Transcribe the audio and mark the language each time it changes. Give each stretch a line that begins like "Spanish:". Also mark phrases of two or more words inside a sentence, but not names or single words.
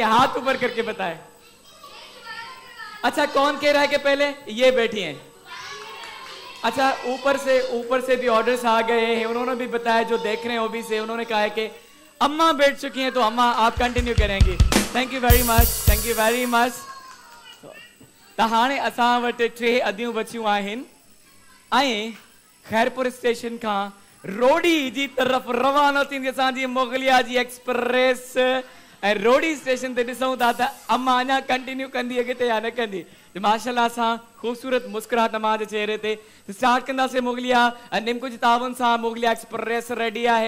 Urdu: ہاتھ اوپر کرکے بتائے. اچھا، کون کہہ رہا ہے کہ پہلے یہ بیٹھی ہے? اچھا، اوپر سے بھی آرڈرز آ گئے ہیں. انہوں نے بھی بتایا، جو دیکھ رہے ہیں او بی سے، انہوں نے کہا ہے کہ اماں بیٹھ چکی ہیں، تو اماں آپ کنٹینیو کریں گی.
English: thank you very much.
Sindhi: त हाणे असां वटि 3 अदियूं बचियूं आहिनि ऐं खैरपुर स्टेशन खां रोडी जी तरफ़ रवाना थींदी असांजी मुगलिया जी एक्सप्रेस। ऐं रोडी स्टेशन ते ॾिसूं था त अम्मा अञा कंटिन्यू कंदी अॻिते या न कंदी। माशाल्लाह सां ख़ूबसूरत मुस्कुराहट अम्मा जे चेहरे ते। स्टार्ट कंदासीं मुगलिया निमको जी तावन सां। मुगलिया एक्सप्रेस रेडी आहे।